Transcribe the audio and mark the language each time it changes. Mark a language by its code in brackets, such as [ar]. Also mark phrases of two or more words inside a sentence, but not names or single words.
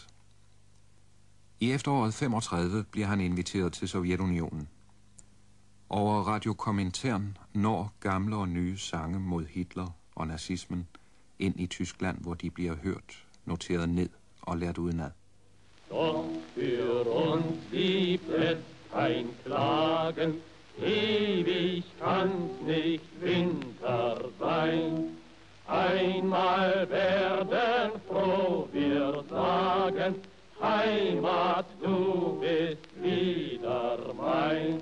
[da] I efteråret 35 bliver han inviteret til Sovjetunionen. Over radiokommentaren når gamle og nye sange mod Hitler og nazismen ind i Tyskland, hvor de bliver hørt, noteret ned og lært udenad. [de] Doch für uns gibt es kein Klagen, ewig kann's nicht Winter sein. Einmal werden froh wir sagen, Heimat, du bist wieder mein.